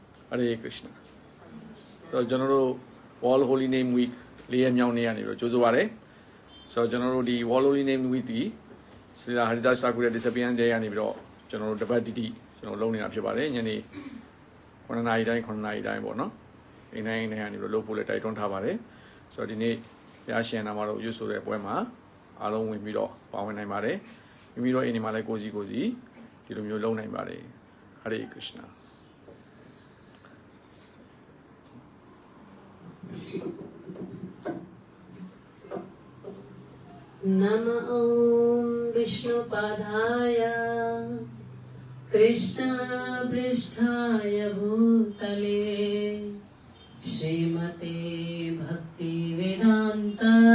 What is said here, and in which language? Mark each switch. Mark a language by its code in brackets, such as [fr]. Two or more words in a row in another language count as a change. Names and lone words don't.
[sa] Hare Krishna. [en] So general [my] All Holy Name Week 4 ရက်မြောက်နေ့ကနေပြီးတော့ကြိုးဆိုပါရစေ။ဆိုတော့ကျွန်တော်တို့ဒီ All Holy Name Week ဒီဆီလာ Haridas Thakur ရဲ့ Discipline Day ကနေပြီးတော့ကျွန်တော်တို့တပတ်တိတိကျွန်တော်လုပ်နေတာဖြစ်ပါတယ်။ညနေ9နာရီတိုင်းပေါ့နော်။အိမ်တိုင်းကနေပြီးတော့လုပ်ဖို့လည်းတိုက်တွန်းထားပါတယ်။ဆိုတော့ဒီနေ့ဘုရားရှင်နာမတော်ရွတ်ဆိုတဲ့ပွဲမှာအားလုံးဝင်ပြီးတော့ပါဝင်နိုင်ပါတယ်။မိမိတို့အိမ်တွေမှာလည်းကိုစီဒီလိုမျိုးလုပ်နိုင်ပါတယ်။ [sa] Hare Krishna. Nama Om Vishnupadaya Krishna Pristhaya Bhutale Srimate Bhakti Vedanta